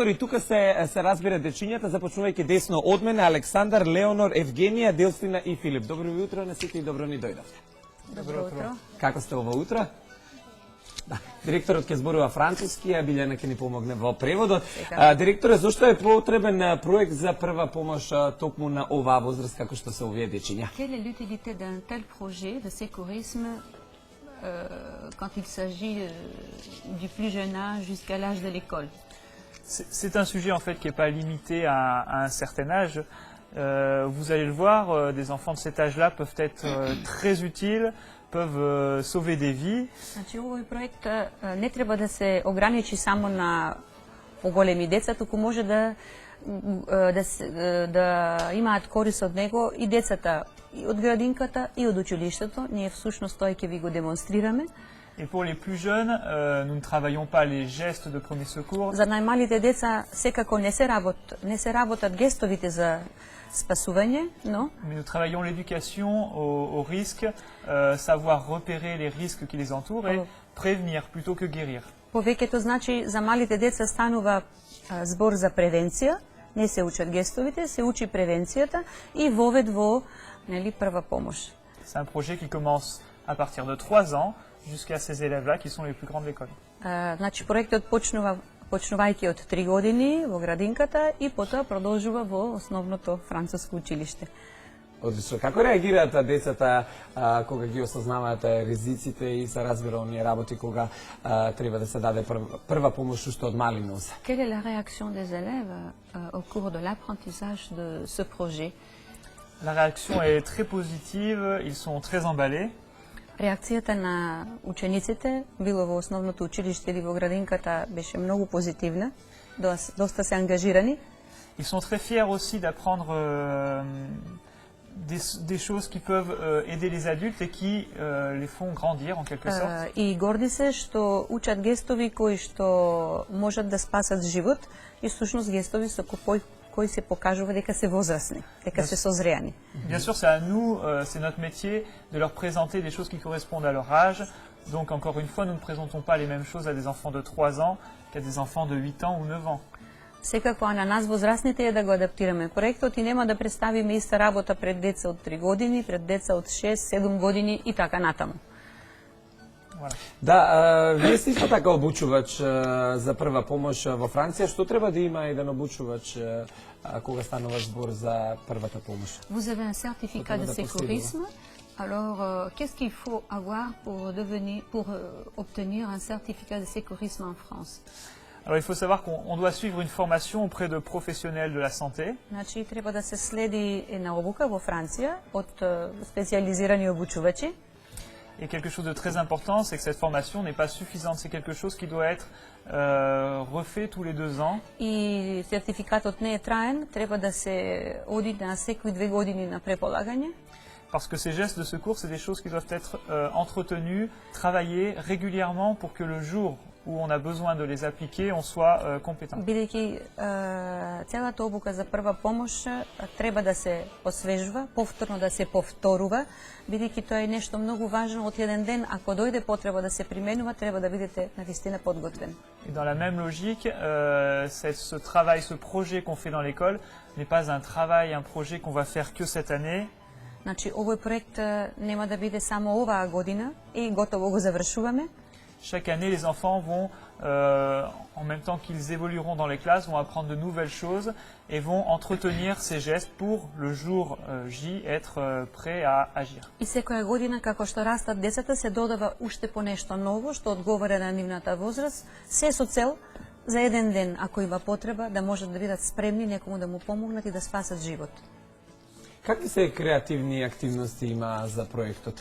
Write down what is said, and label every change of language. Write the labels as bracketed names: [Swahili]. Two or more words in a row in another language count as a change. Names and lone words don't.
[Macedonian] И тука се разбира дечињата, започнувајќи десно од мене, Александар, Леонор, Евгенија, Делстина и Филип. Добро ви утро на сите и добро ни дојдовте. Добро утро. Како сте ова утро? Да. Директорот ќе зборува француски, а Билјана ќе ни помогне во преводот. Директоре, зошто е потребен проект за прва помош токму на оваа возраст како што се овие дечиња? [French] Quelle est l'utilité d'un tel projet de sécurisme quand il s'agit du plus jeune âge jusqu'à l'âge de l'école? C'est un sujet en fait qui n'est pas limité à un certain âge. Vous allez le voir, des enfants de cet âge-là peuvent être très utiles, peuvent sauver des vies. [Macedonian] Значи овој проект не треба да се ограничи само на поголеми деца, туку може да имаат корист од него и децата и од градинката и од училиштето. Ние всушност тоа ќе ви го демонстрираме. [French] Et pour les plus jeunes, nous ne travaillons pas les gestes de premier secours. [Macedonian] За најмалите деца секако не се работат гестовите за спасување, но [French] Mais nous travaillons l'éducation au risque, savoir repérer les risques qui les entourent et prévenir plutôt que guérir. [Macedonian] повеќето значи за малите деца станува збор за превенција, не се учат гестовите, се учи превенцијата и вовед во прва помош. [French] C'est un projet qui commence à partir de 3 ans jusqu'à ces élèves-là qui sont les plus grands de l'école. [Macedonian] Значи проектот почнувајќи од 3 години во градинката и потоа продолжува во основното француско училиште. Одлично. Како реагираат децата кога ги осознаваат ризиците и се разбира оние работи кога треба да се даде прва помош уште од мали нозе? [French] Quelle est la réaction des élèves au cours de l'apprentissage de ce projet? La réaction est très positive, ils sont très emballés. [Macedonian] Реакцијата на учениците, било во основното училиште или во градинката, беше многу позитивна, доста се ангажирани. [French] Ils sont très fiers aussi d'apprendre des choses qui peuvent aider les adultes et qui les font grandir en quelque sorte. [Macedonian] И горди се што учат гестови кои што можат да спасат живот и всушност гестови со кои се покажува дека се возрастни, дека се созреани. [French] Bien sûr, c'est à nous, c'est notre métier de leur présenter des choses qui correspondent à leur âge. Donc encore une fois, nous ne présentons pas les mêmes choses à des enfants de 3 ans qu'à des enfants de 8 ans ou 9 ans. [Macedonian] Секако на нас возрастните е да го адаптираме проектот и нема да представиме иста работа пред деца од 3 години, пред деца од 6-7 години и така натаму. Да, вие сте исто така обучувач за прва помош во Франција. Што треба да има еден обучувач кога станува збор за првата помош? [French] Vous avez un certificat de sécurisme. Alors, qu'est-ce qu'il faut avoir pour obtenir un certificat de sécurisme en France? Alors il faut savoir qu'on doit suivre une formation auprès de professionnels de la santé. [Macedonian] Значи треба да се следи една обука во Франција од специализирани обучувачи. [French] Et quelque chose de très important, c'est que cette formation n'est pas suffisante. C'est quelque chose qui doit être refait tous les 2 ans. [Macedonian] И сертификатот не е траен, треба да се оди на секои 2 години на преполагање. [French] Parce que ces gestes de secours, c'est des choses qui doivent être entretenues, travaillées régulièrement pour que le jour où on a besoin de les appliquer, on soit compétent. [Macedonian] Бидејќи целата обука за прва помош треба да се освежува, повторно да се повторува, бидејќи тоа е нешто многу важно од еден ден, ако дојде потреба да се применува, треба да бидете навистина подготвен. [French] Et dans la même logique, ce travail, ce projet qu'on fait dans l'école n'est pas un travail, un projet qu'on va faire que cette année. [Macedonian] Значи овој проект нема да биде само оваа година и готово го завршуваме. [French] Chaque année, les enfants vont, en même temps qu'ils évolueront dans les classes, vont apprendre de nouvelles choses et vont entretenir ces gestes pour le jour J être prêts à agir. [Macedonian] И секоја година како што растат децата се додава уште по нешто ново што одговара на нивната возраст, се со цел за еден ден, ако има потреба, да можат да бидат спремни некому да му помогнат и да спасат живот. Какви се креативни активности има за проектот?